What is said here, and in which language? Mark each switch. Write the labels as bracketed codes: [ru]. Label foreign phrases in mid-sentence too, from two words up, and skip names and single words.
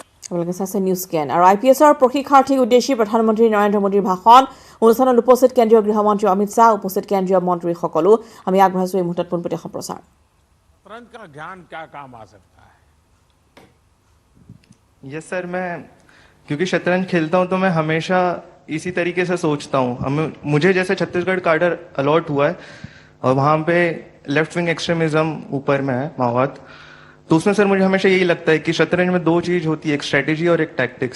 [as] আপোনালোকে চাইছে নিউজ স্কেন আৰু IPSৰ প্ৰশিক্ষাৰ্থীক উদ্দেশ্যি প্ৰধানমন্ত্ৰী নৰেন্দ্ৰ মোদীৰ ভাষণ অনুষ্ঠানত উপস্থিত কেন্দ্ৰীয় গৃহমন্ত্ৰী অমিত শ্বাহ উপস্থিত কেন্দ্ৰীয় মন্ত্ৰীসকলো আমি আগবঢ়াইছো এই মুহূৰ্তত পোনপটীয়া সম্প্ৰচাৰ [hi] शतरंज का ज्ञान क्या काम आ सकता है? [en] yes sir, [hi] मैं क्योंकि शतरंज खेलता हूं तो मैं हमेशा इसी तरीके से सोचता हूं। मुझे जैसे छत्तीसगढ़ काडर अलॉट हुआ है और वहां पे [en] left wing extremism [hi] ऊपर में है, माओवाद, तो उसमें सर मुझे हमेशा यही लगता है कि शतरंज में दो चीज होती है, एक स्ट्रेटेजी और एक टैक्टिक्स।